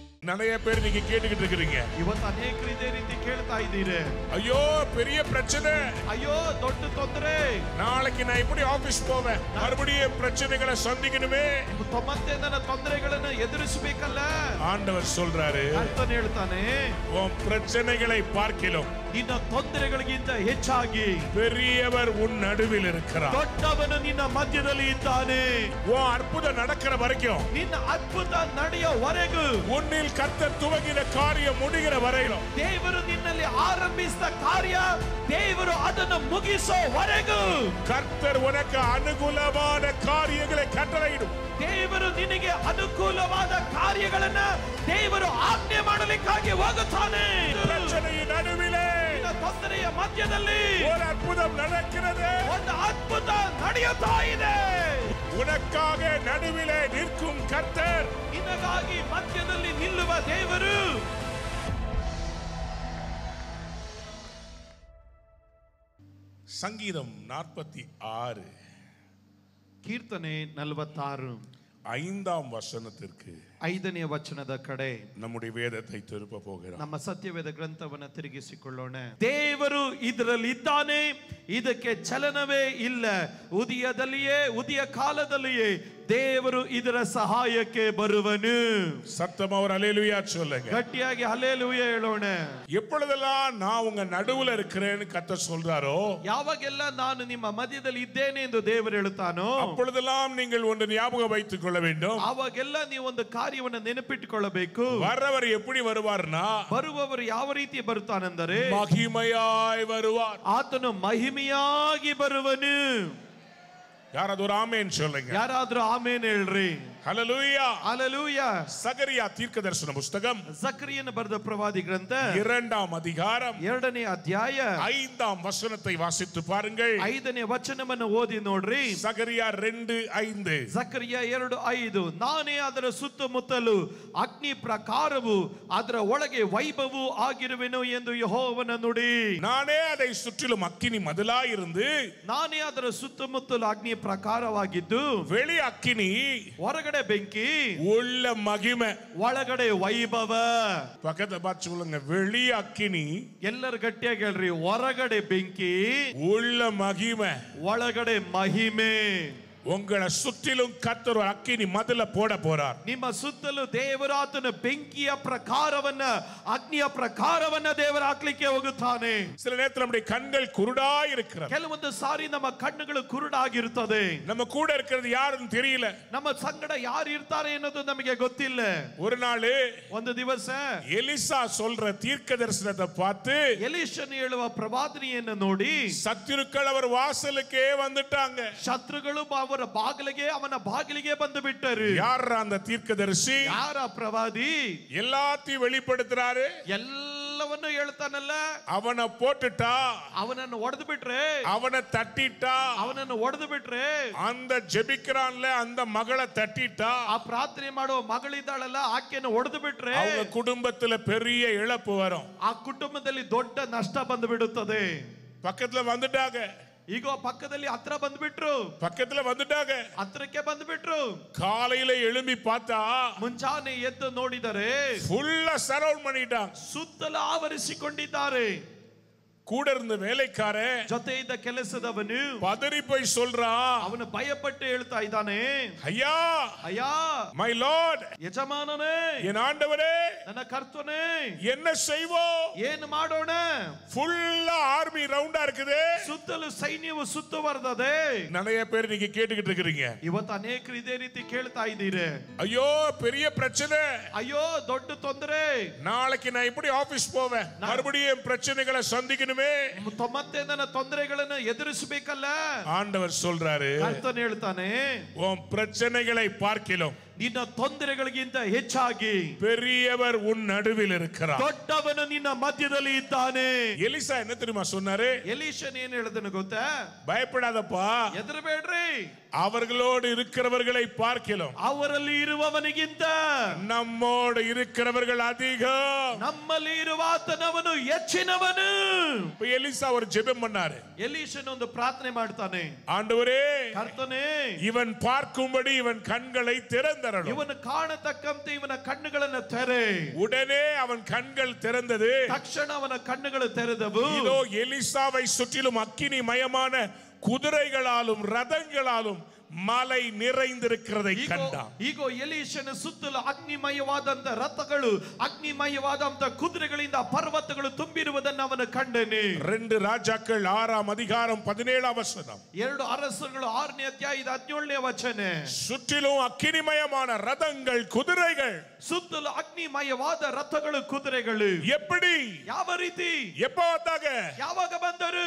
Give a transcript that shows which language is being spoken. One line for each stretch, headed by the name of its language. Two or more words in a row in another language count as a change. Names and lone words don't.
Tamil: நிறைய பேர் நீங்க கேட்டுக்கிட்டு இருக்கீங்க.
Kannada: ಇವತ್ತು ಅನೇಕರು ಇದೇ ರೀತಿ ಕೇಳ್ತಾ ಇದ್ದೀರಿ.
Tamil: ஐயோ பெரிய பிரச்சனை,
Kannada: ಅಯ್ಯೋ ದೊಡ್ಡ ತೊಂದರೆ,
Tamil: நாளைக்கு நான் எப்படி ஆபீஸ் போவேன், மறுபடியும் பிரச்சனைகளை சந்திக்கணுமே,
Kannada: ಮತ್ತೆ ನನ್ನ ತೊಂದರೆಗಳನ್ನು ಎದುರಿಸಬೇಕಲ್ಲ.
Tamil: ஆண்டவர் சொல்றாரு,
Kannada: ಕರ್ತನು ಹೇಳ್ತಾನೆ,
Tamil: உன் பிரச்சனைகளை பார்க்கிலும்
Kannada: ನಿನ್ನ ತೊಂದರೆಗಳಿಗಿಂತ ಹೆಚ್ಚಾಗಿ
Tamil: பெரியவர் உன் நடுவில் இருக்கிறார்.
Kannada: ದೊಡ್ಡವನು ನಿನ್ನ ಮಧ್ಯದಲ್ಲಿ ಇದ್ದಾನೆ.
Tamil: உன் அற்புதம் நடக்கிற வரைக்கும்,
Kannada: ನಿನ್ನ ಅದ್ಭುತ ನಡೆಯುವವರೆಗೂ,
Tamil: உன்னில் கர்த்தர் துவங்கின காரியம் முடிகிற வரையிலும்,
Kannada: ದೇವರು ನಿನ್ನಲ್ಲಿ ಆರಂಭಿಸಿದ ಕಾರ್ಯ ದೇವರು ಅದನ್ನು ಮುಗಿಸುವವರೆಗೂ
Tamil: கர்த்தர் உனக்கு அனுகூலமான காரியங்களை கட்டளையிடும்.
Kannada: ದೇವರು ನಿನಗೆ ಅನುಕೂಲವಾದ ಕಾರ್ಯಗಳನ್ನು ದೇವರು ಆಜ್ಞೆ ಮಾಡಲಿಕ್ಕಾಗಿ ಹೋಗುತ್ತಾನೆ.
Tamil: பிரச்சனையின் நடுவிலே,
Kannada: ತೊಂದರೆಯ ಮಧ್ಯದಲ್ಲಿ
Tamil: ஒரு அற்புதம் நடக்கிறது.
Kannada: ಒಂದು ಅದ್ಭುತ ನಡೆಯುತ್ತಾ ಇದೆ.
Tamil: உனக்காக நடுவிலே நிற்கும் கர்த்தர்,
Kannada: ನಿನಗಾಗಿ ಮಧ್ಯದಲ್ಲಿ ನಿಲ್ಲುವ ದೇವರು.
Tamil: சங்கீதம் 46
Kannada: ಕೀರ್ತನೆ 46
Tamil: 5ஆம் வசனத்திற்கு
Kannada: 5ನೇ ವಚನದ ಕಡೆ
Tamil: நம்முடைய வேதத்தை திருப்ப போகிறோம்.
Kannada: ನಮ್ಮ ಸತ್ಯವೇದ ಗ್ರಂಥವನ್ನು ತಿರುಗಿಸಿಕೊಳ್ಳೋಣ. ದೇವರು ಇದರಲ್ಲಿ ಇದ್ದಾನೆ, ಇದಕ್ಕೆ ಚಲನವೇ ಇಲ್ಲ. ಉದಯ ಕಾಲದಲ್ಲಿಯೇ ದೇವರು ಇದರ ಸಹಾಯಕ್ಕೆ ಬರುವನು.
Tamil: சத்தமா ஒரு அல்லேலூயா சொல்லுங்க.
Kannada: ಗಟ್ಟಿಯಾಗಿ ಹಲ್ಲೆಲೂಯಾ ಹೇಳೋಣ.
Tamil: எப்பொழுதெல்லாம் நான் உங்க நடுவுல இருக்கிறேன்னு கர்த்தர் சொல்றாரோ,
Kannada: ಯಾವಾಗೆಲ್ಲ ನಾನು ನಿಮ್ಮ ಮಧ್ಯದಲ್ಲಿ ಇದ್ದೇನೆ ಎಂದು ದೇವರು ಹೇಳುತ್ತಾನೋ,
Tamil: அப்பொழுதெல்லாம் நீங்கள் ஒன்று ஞாபகம் வைத்துக் கொள்ள வேண்டும்.
Kannada: ಆವಾಗೆಲ್ಲ ನೀವು ಒಂದು ಕಾರ್ಯವನ್ನು ನೆನಪಿಟ್ಟುಕೊಳ್ಳಬೇಕು.
Tamil: வரவர் எப்படி வருவார்னா,
Kannada: ಬರುವವರು ಯಾವ ರೀತಿ ಬರುತ್ತಾನೆಂದರೆ
Tamil: மகிமையாய் வருவார்.
Kannada: ಆತನು ಮಹಿಮೆಯಾಗಿ ಬರುವನು.
Tamil: யாராவது ஒரு ஆமென் சொல்லுங்க.
Kannada: ಯಾರಾದ್ರೂ ಆಮೇನ್ ಹೇಳ್ರಿ.
Tamil: ஹல்லேலூயா.
Kannada: ಹಲ್ಲೆಲೂಯಾ.
Tamil: சகரியா தீர்க்கதரிசன புத்தகம்
Kannada: ಜಕರಿಯನ ಬರೆದ ಪ್ರವಾದಿ ಗ್ರಂಥ
Tamil: 2ஆம் அதிகாரம்
Kannada: 2ನೇ ಅಧ್ಯಾಯ
Tamil: 5ஆம் வசனத்தை வாசித்து பாருங்கள்.
Kannada: 5ನೇ ವಚನವನ್ನು ಓದಿ ನೋಡ್ರಿ.
Tamil: சகரியா 2:5.
Kannada: ಜಕರಿಯ 2:5. ನಾನೇ ಅದರ ಸುತ್ತಮುತ್ತಲು ಅಗ್ನಿ ಪ್ರಕಾರವು ಅದರ ಒಳಗೆ ವೈಭವವು ಆಗಿರುವೆನು ಎಂದು ಯೆಹೋವನ ನುಡಿ.
Tamil: நானே அதை சுற்றிலும் அக்கினி மதிலாயிருந்து,
Kannada: ನಾನೇ ಅದರ ಸುತ್ತಮುತ್ತಲು ಅಗ್ನಿ ಪ್ರಕಾರವಾಗಿದ್ದು,
Tamil: வெளி அக்கினி
Kannada: ಹೊರಗಡೆ ಬೆಂಕಿ,
Tamil: உள்ள மகிமை.
Kannada: ಒಳಗಡೆ ವೈಭವ.
Tamil: பக்கத்தை பார்த்து சொல்லுங்க, வெளி அக்கினி,
Kannada: ಎಲ್ಲರೂ ಗಟ್ಟಿಯಾಗಿ ಹೇಳ್ರಿ. ಹೊರಗಡೆ ಬೆಂಕಿ,
Tamil: உள்ள மகிமை.
Kannada: ಒಳಗಡೆ ಮಹಿಮೆ.
Tamil: உங்களை சுற்றிலும் கர்த்தர் ஒரு அக்கினி மதில போட போறார்.
Kannada: ನಿಮ್ಮ ಸುತ್ತಲೂ ದೇವರು ಆತನ ಬೆಂಕಿಯ ಪ್ರಕಾರವನ್ನ, ಅಗ್ನಿಯ ಪ್ರಕಾರವನ್ನ ದೇವರು ಹಾಕ್ಲಿಕ್ಕೆ ಹೋಗುತ್ತಾನೆ.
Tamil: சில நேரத்தில் நம்முடைய கண்கள் குருடாய் இருக்கிறது.
Kannada: ಕೆಲವೊಂದು ಸಾರಿ ನಮ್ಮ ಕಣ್ಣುಗಳು ಕುರುಡಾಗಿರುತ್ತದೆ.
Tamil: நம்ம கூட இருக்கிறது யாருன்னு தெரியல.
Kannada: ನಮ್ಮ ಸಂಗಡ ಯಾರು ಇರ್ತಾರೆ ಅನ್ನೋದು ನಮಗೆ ಗೊತ್ತಿಲ್ಲ.
Tamil: ஒரு நாள்
Kannada: ಒಂದು ದಿವಸ
Tamil: எலிசா சொல்ற தீர்க்க தரிசனத்தை பார்த்து
Kannada: ಎಲೀಷನು ಹೇಳುವ ಪ್ರವಾದನೆಯನ್ನು ನೋಡಿ
Tamil: சத்துருக்கள் அவர் வாசலுக்கே வந்துட்டாங்க.
Kannada: ಶತ್ರುಗಳು ಅವರ ಅವನ ಬಾಗಿಲಿಗೆ ಬಂದು ಬಿಟ್ಟರು.
Tamil: யார் அந்த தீர்க்கதரிசி?
Kannada: ಯಾರ ಪ್ರವಾದಿ?
Tamil: எல்லாத்தையும் வெளிப்படுத்துறாரு.
Kannada: ಎಲ್ಲವನ್ನು ಹೇಳ್ತಾನಲ್ಲ.
Tamil: அவனை போட்டுட்டா,
Kannada: ಅವನನ್ನು ಒಡೆದು ಬಿಟ್ರೆ,
Tamil: அவனை தட்டிட்டா,
Kannada: ಅವನನ್ನು ಒಡೆದು ಬಿಟ್ರೆ,
Tamil: அந்த ஜெபிக்கிறான்ல அந்த மகளை தட்டிட்டா,
Kannada: ಆ ಪ್ರಾರ್ಥನೆ ಮಾಡುವ ಮಗಳಿದ್ದಾಳಲ್ಲ ಆಕೆಯನ್ನು ಒಡೆದು ಬಿಟ್ರೆ
Tamil: அவங்க குடும்பத்துல பெரிய இழப்பு வரும்.
Kannada: ಆ ಕುಟುಂಬದಲ್ಲಿ ದೊಡ್ಡ ನಷ್ಟ ಬಂದು ಬಿಡುತ್ತದೆ.
Tamil: பக்கத்துல வந்துட்டாங்க.
Kannada: ಈಗ ಪಕ್ಕದಲ್ಲಿ ಹತ್ರ ಬಂದ್ಬಿಟ್ರು.
Tamil: பக்கத்துல வந்துட்டாங்க.
Kannada: ಹತ್ರಕ್ಕೆ ಬಂದ್ಬಿಟ್ರು.
Tamil: காலையில எழும்பி பார்த்தா
Kannada: ಮುಂಚಾನೆ ಎದ್ದು ನೋಡಿದರೆ
English: full surround
Tamil: பண்ணிட்டாங்க.
Kannada: ಸುತ್ತಲೂ ಆವರಿಸಿಕೊಂಡಿದ್ದಾರೆ.
Tamil: கூட இருந்த வேலைக்காரன்
Kannada: ಜೊತೆ ಇದ್ದ ಕೆಲಸದವನು
Tamil: பதறி போய் சொல்றான்.
Kannada: ಅವನು ಭಯಪಟ್ಟು ಹೇಳ್ತಾ ಇದ್ದಾನೆ,
Tamil: ஐயா,
Kannada: ಅಯ್ಯ,
English: my lord,
Kannada: ಯಜಮಾನನೇ,
Tamil: என் ஆண்டவரே,
Kannada: ನನ್ನ ಕರ್ತನೇ,
Tamil: என்ன செய்வோம்?
Kannada: ಏನು ಮಾಡೋಣ?
English: full army round
Tamil: இருக்குது.
Kannada: ಸುತ್ತಲೂ ಸೈನ್ಯವು ಸುತ್ತುವರೆದಿದೆ.
Tamil: நிறைய பேர் நீங்க கேட்டுக்கிட்டு இருக்கீங்க.
Kannada: ಇವತ್ತು ಅನೇಕರು ಇದೇ ರೀತಿ ಕೇಳ್ತಾ ಇದ್ದೀರಿ.
Tamil: ஐயோ பெரிய பிரச்சனை,
Kannada: ಅಯ್ಯೋ ದೊಡ್ಡ ತೊಂದರೆ,
Tamil: நாளைக்கு நான் எப்படி ஆபீஸ் போவேன், மறுபடியும் பிரச்சனைகளை சந்திக்கணுமே.
Kannada: ಮತ್ತೆ ನನ್ನ ತೊಂದರೆಗಳನ್ನು ಎದುರಿಸಬೇಕಲ್ಲ.
Tamil: ஆண்டவர் சொல்றாரு,
Kannada: ಕರ್ತನು ಹೇಳ್ತಾನೆ,
Tamil: உன் பிரச்சனைகளை பார்க்கிலும்
Kannada: ನಿನ್ನ ತೊಂದರೆಗಳಿಗಿಂತ ಹೆಚ್ಚಾಗಿ
Tamil: பெரியவர் உன் நடுவில் இருக்கிறார்.
Kannada: ದೊಡ್ಡವನು ನಿನ್ನ ಮಧ್ಯದಲ್ಲಿ ಇದ್ದಾನೆ.
Tamil: எலிசா என்ன தெரியுமா சொன்னாரு?
Kannada: ಎಲೀಷನ್ ಏನು ಹೇಳಿದನು ಗೊತ್ತಾ?
Tamil: பயப்படாதப்பா,
Kannada: ಹೆದರಬೇಡ್ರಿ,
Tamil: அவர்களோடு இருக்கிறவர்களை பார்க்கலாம்,
Kannada: ಅವರಲ್ಲಿ ಇರುವವನಿಗಿಂತ
Tamil: நம்மோடு இருக்கிறவர்கள் அதிகம்.
Kannada: ನಮ್ಮಲ್ಲಿ ಇರುವ ಆತನವನು ಹೆಚ್ಚಿನವನು.
Tamil: எலிசா ஒரு ஜெபம் பண்ணாரு.
Kannada: ಎಲೀಷನ್ ಒಂದು ಪ್ರಾರ್ಥನೆ ಮಾಡ್ತಾನೆ,
Tamil: ஆண்டவரே,
Kannada: ಕರ್ತನೇ,
Tamil: இவன் பார்க்கும்படி இவன் கண்களை திறந்த ತೆರಳು.
Kannada: ಇವನು ಕಾಣತಕ್ಕಂತೆ ಇವನ ಕಣ್ಣುಗಳನ್ನು ತೆರೆ.
Tamil: உடனே அவன் கண்கள் திறந்தது.
Kannada: ತಕ್ಷಣ ಅವನ ಕಣ್ಣುಗಳು ತೆರೆದವು.
Tamil: இதோ எலிசாவை சுற்றிலும் அக்கினிமயமான குதிரைகளாலும் ரதங்களாலும் மலை நிறைந்திருக்கிறதை கண்டான்.
Kannada: ಈಗೋ ಎಲೀಷನ ಸುತ್ತಲೂ ಅಗ್ನಿಮಯವಾದಂತ ರಥಗಳು, ಅಗ್ನಿಮಯವಾದಂತ ಕುದುರೆಗಳಿಂದ ಪರ್ವತಗಳು ತುಂಬಿರುವುದನ್ನು ಅವನು ಕಂಡನೆ.
Tamil: 2 ராஜாக்கள் 6ஆம் அதிகாரம் 17ஆம் வசனம்.
Kannada: 2 ಅರಸರುಗಳು 6ನೇ ಅಧ್ಯಾಯದ 17ನೇ ವಚನ.
Tamil: சுற்றிலும் அக்கினிமயமான ரதங்கள் குதிரைகள்.
Kannada: ಸುತ್ತಲೂ ಅಗ್ನಿಮಯವಾದ ರಥಗಳು ಕುದುರೆಗಳು.
Tamil: எப்படி?
Kannada: ಯಾವ ರೀತಿ?
Tamil: எப்போ வந்தாங்க?
Kannada: ಯಾವಾಗ ಬಂದರು?